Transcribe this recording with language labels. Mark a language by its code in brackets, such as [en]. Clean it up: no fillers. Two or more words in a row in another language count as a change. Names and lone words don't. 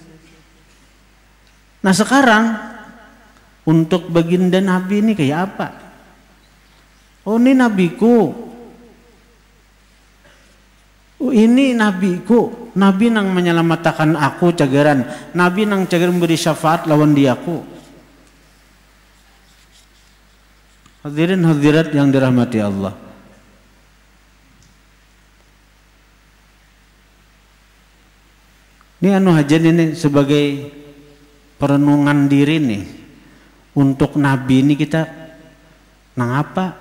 [bjn] Nah sekarang untuk baginda Nabi ini kayak apa? Oh ini nabiku, ini nabiku, Nabi nang menyelamatkan aku cagaran, Nabi nang cagaran memberi syafaat lawan diaku. [id] Hadirin hadirat yang dirahmati Allah. [bjn] Ini anu hajan ini sebagai perenungan diri nih untuk Nabi ini kita nang apa?